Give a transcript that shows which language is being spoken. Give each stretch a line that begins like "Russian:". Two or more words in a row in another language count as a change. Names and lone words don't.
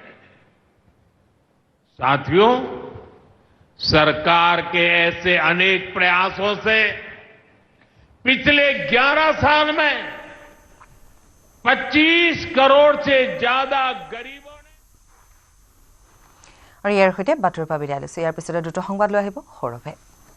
Hindi: साथियों, सरकार के ऐसे अनेक प्रयासों से पिछले 11 साल में 25 करोड़ से ज्यादा गरीबों ने।
Assamese: और ইয়াৰ সৈতে বাতৰিৰ পৰা বিদায় লৈছো। ইয়াৰ পিছতে দ্ৰুত সংবাদ লৈ আহিব সৌৰভে।